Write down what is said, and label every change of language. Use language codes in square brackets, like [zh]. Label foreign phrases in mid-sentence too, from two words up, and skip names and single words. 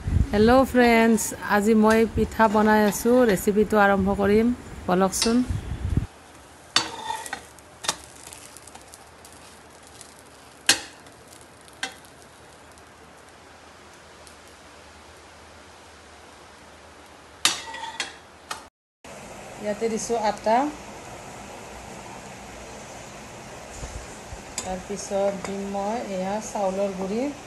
[en] Hello friends, [as] আজি মই পিঠা বনাই আছোঁ। ৰেচিপিটো আৰম্ভ কৰিম, বলক চোন। ইয়াতে দিছো আটা, তাৰপিছত দিম মই এয়া চাউলৰ গুড়ি,